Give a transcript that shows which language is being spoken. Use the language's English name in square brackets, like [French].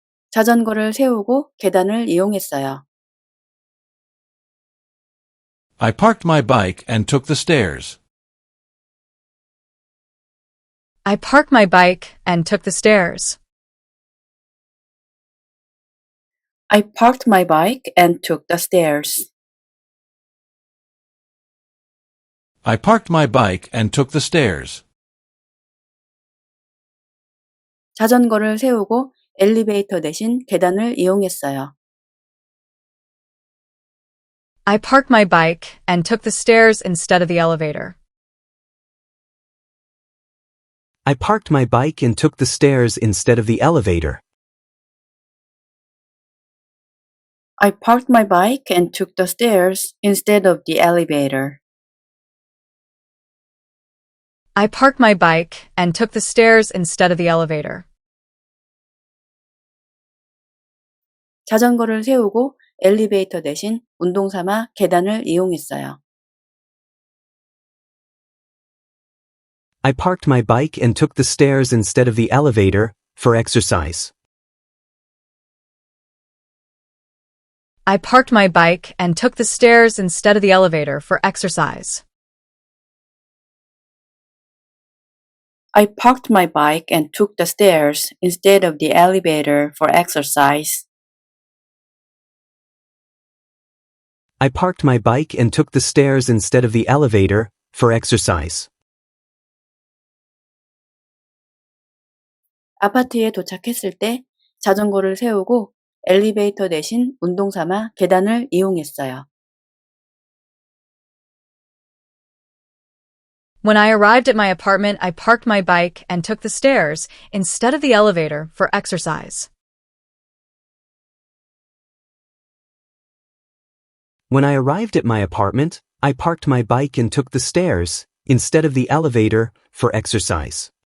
[Korean] 자전거를 세우고 계단을 이용했어요. [English] I parked my bike and took the stairs. I parked my bike and took the stairs. I parked my bike and took the stairs. I parked my bike and took the stairs. [Korean] 자전거를 세우고 엘리베이터 대신 계단을 이용했어요. [English] I parked my bike and took the stairs instead of the elevator. I parked my bike and took the stairs instead of the elevator. I parked my bike and took the stairs instead of the elevator. I parked my bike and took the stairs instead of the elevator. [Korean] 자전거를 세우고 엘리베이터 대신 운동 삼아 계단을 이용했어요. [English] I parked my bike and took the stairs instead of the elevator, for exercise. I parked my bike and took the stairs instead of the elevator for exercise. I parked my bike and took the stairs instead of the elevator for exercise. I parked my bike and took the stairs instead of the elevator for exercise. [Korean] 아파트에 도착했을 때 자전거를 세우고 엘리베이터 대신 운동 삼아 계단을 이용했어요. [English] When I arrived at my apartment, I parked my bike and took the stairs instead of the elevator for exercise. When I arrived at my apartment, I parked my bike and took the stairs instead of the elevator for exercise.